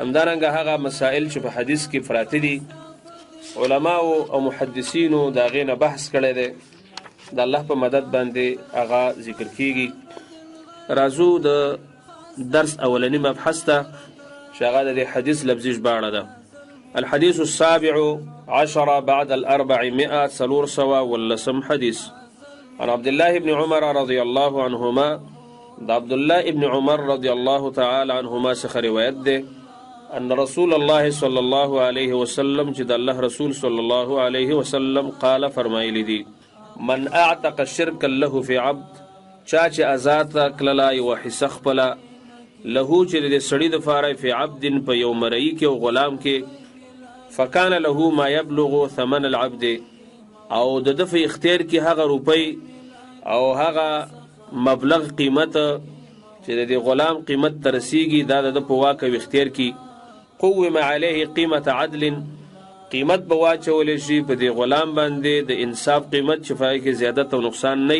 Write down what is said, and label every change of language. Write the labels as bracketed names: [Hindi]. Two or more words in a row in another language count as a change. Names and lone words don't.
[Pashto] همدارنګه هغه مسائل چې په حدیث کې پراته دي علماو او محدثینو د هغې نه بحث کړی دی، د الله په مدد باندې هغه ذکر کیږي. راځو د درس اولنی مبحث ته چې هغه د حدیث لفظي ژباړه ده. [Arabic] الحديث 17 بعد 400 419 حديث عن عبد الله بن عمر رضي الله عنهما [Pashto] د عبد الله ابن عمر [Arabic] رضي الله تعالى عنهما [Pashto] څخه روایت ده [Arabic] ان رسول الله صلى الله عليه وسلم [Pashto] چې د الله رسول [Arabic] صلى الله عليه وسلم قال [Pashto] فرمایلی دي [Arabic] من اعتق شركا له في عبد [Pashto] چا چې آزاد کړله یوه حصه خپله له چې د سړي دپاره [Arabic] فی عبد [Pashto] په یو مرئي کې او غلام کې [Arabic] فکان له ما یبلغ ثمن العبد [Pashto] او د ده په اختیار کې هغه روپۍ او هغه مبلغ قیمت چې د دې غلام قیمت ته رسیږي دا د ده په واک او اختیار کې [Arabic] قوم علیه قیمت عدل [Pashto] قیمت به واچولی شي په دې غلام باندې د انصاف قیمت چې پای کې زیادت او نقصان نه وي.